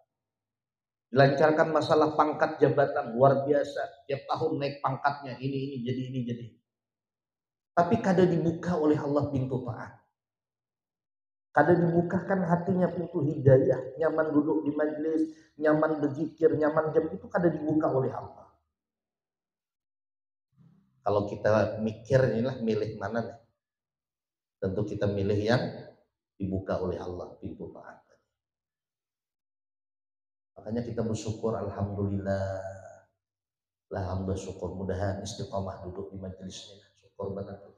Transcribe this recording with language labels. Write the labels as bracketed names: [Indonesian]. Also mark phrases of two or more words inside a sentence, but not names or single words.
[Indonesian] Dilancarkan masalah pangkat jabatan, luar biasa. [Banjar] Tiap tahun naik pangkatnya, ini jadi. Tapi kada dibuka oleh Allah pintu taat. Kada dibukakan hatinya pintu hidayah, nyaman duduk di majelis, nyaman berzikir, nyaman jam itu kada dibuka oleh Allah. [Indonesian] Kalau kita mikir inilah milih mana nih? Tentu kita milih yang dibuka oleh Allah pintu taat. Makanya kita bersyukur, alhamdulillah, syukur, mudahan istiqomah duduk di majelisnya, syukur benar kita.